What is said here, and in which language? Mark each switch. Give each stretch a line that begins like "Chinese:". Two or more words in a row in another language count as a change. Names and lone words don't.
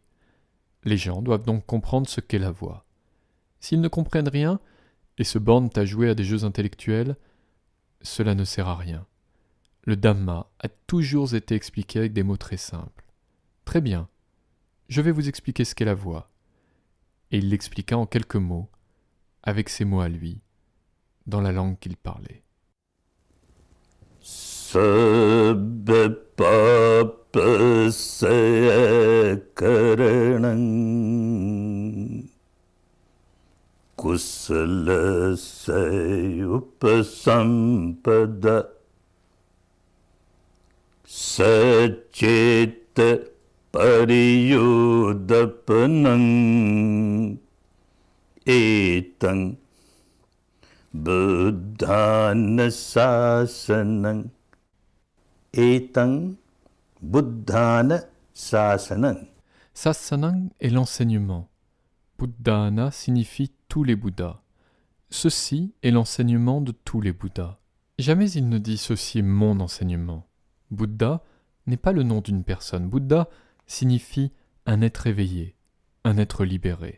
French: Les gens doivent donc comprendre ce qu'est la voie. S'ils ne comprennent rien et se bornent à jouer à des jeux intellectuels, cela ne sert à rien. Le Dhamma a toujours été expliqué avec des mots très simples. Très bien, je vais vous expliquer ce qu'est la voie. Et il l'expliqua en quelques mots, avec ses mots à lui, dans la langue qu'il parlait.
Pali: Sabba papa karanam kusala upasampada sacheta pariyudapanam etang buddhana sasanam etang buddhana sasanam.
French: Sasanang est l'enseignement. Buddhana signifie tous les Bouddhas. Ceci est l'enseignement de tous les Bouddhas. Jamais il ne dit ceci est mon enseignement. Bouddha n'est pas le nom d'une personne. Bouddha signifie un être éveillé, un être libéré.